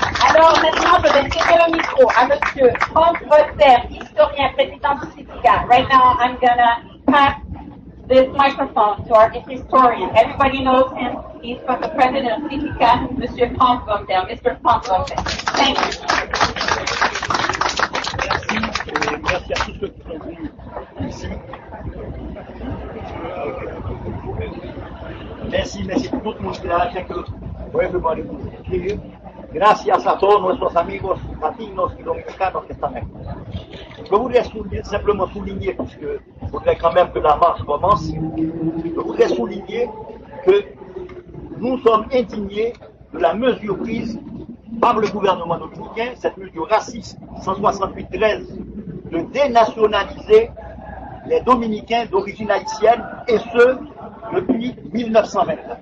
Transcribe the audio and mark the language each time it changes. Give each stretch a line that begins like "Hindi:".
French: Alors maintenant, je vais céder le micro à Monsieur Franck Voltaire, historien, président du CITICA.
English: Right now, I'm gonna pass this microphone to our historian. Everybody knows him. He's from the president of CITICA, Monsieur Franck Voltaire. Mr. Franck Voltaire. Thank you.
French: Merci à tous ceux qui sont venus ici.
Spanish: Merci por todo mundo que ha hecho
English: for everybody who's here.
Spanish: Gracias a todos nuestros amigos latinos y dominicanos que están aquí.
French: Je voudrais simplement souligner, puisque je voudrais quand même que la marche commence, je voudrais souligner que nous sommes indignés de la mesure prise par le gouvernement dominicain, cette mesure raciste 168-13, de dénationaliser les Dominicains d'origine haïtienne, et ce, depuis 1929.